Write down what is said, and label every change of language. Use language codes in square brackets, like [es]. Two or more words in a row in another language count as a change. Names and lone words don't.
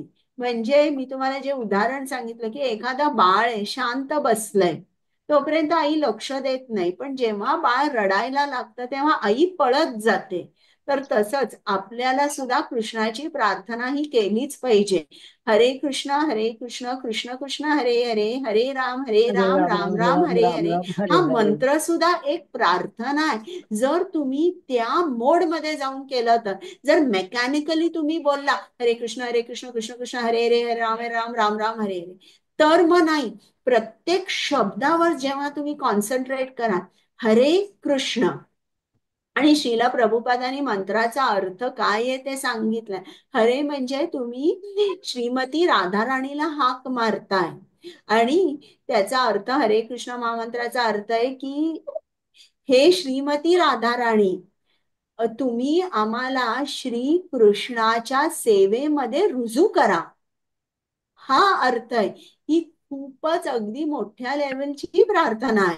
[mr] म्हणजे मी तुम्हाला जे उदाहरण सांगितलं की एखादा बाळ आहे, शांत बसलंय, तोपर्यंत आई लक्ष देत नाही, पण जेव्हा बाळ रडायला लागतं तेव्हा आई पळत जाते. तर तसंच आपल्याला सुद्धा कृष्णाची प्रार्थना ही केलीच पाहिजे. हरे कृष्ण कृष्ण कृष्ण हरे हरे, हरे राम हरे राम राम राम राम राम राम हरे राम हरे. राम हरे हा हरे. मंत्र सुद्धा एक प्रार्थना आहे. जर तुम्ही त्या मोड मध्ये जाऊन केलं तर, जर मेकॅनिकली तुम्ही बोलला हरे कृष्ण कृष्ण कृष्ण हरे हरे, हरे राम राम राम हरे हरे, तर मग नाही. प्रत्येक शब्दावर जेव्हा तुम्ही कॉन्सन्ट्रेट करा, हरे कृष्ण, आणि श्रीला प्रभुपादांनी मंत्राचा अर्थ काय आहे ते सांगितलंय. हरे म्हणजे तुम्ही श्रीमती राधाराणीला हाक मारताय, आणि त्याचा अर्थ हरे कृष्ण महामंत्राचा अर्थ आहे की हे श्रीमती राधाराणी, तुम्ही आम्हाला श्री कृष्णाच्या सेवेमध्ये रुजू करा, हा अर्थ आहे. ही खूपच अगदी मोठ्या लेवलची प्रार्थना आहे.